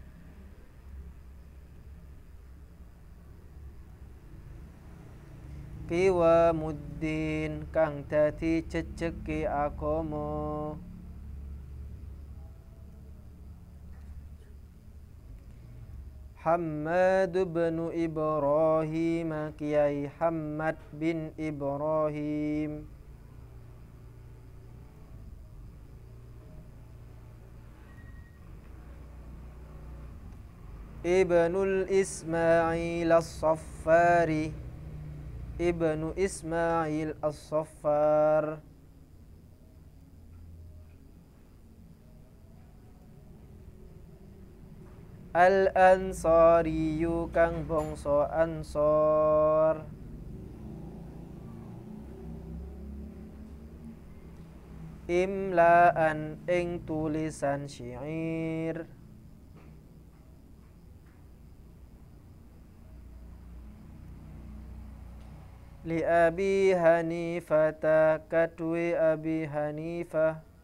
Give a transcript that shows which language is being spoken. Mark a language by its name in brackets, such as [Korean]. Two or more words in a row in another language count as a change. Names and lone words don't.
[Javanese] Qiwamuddin kang dadi jejeke agama Hammad bin Ibrahim Kiai Hammad bin Ibrahim Ibnul Ismail as-Saffari Ibnu Ismail as-Saffar Al-Ansariyu kang bangsa Ansor Imlaan ing tulisan syair [Arabic] لأبي حنيفة [Javanese] kadue Abi Hanifah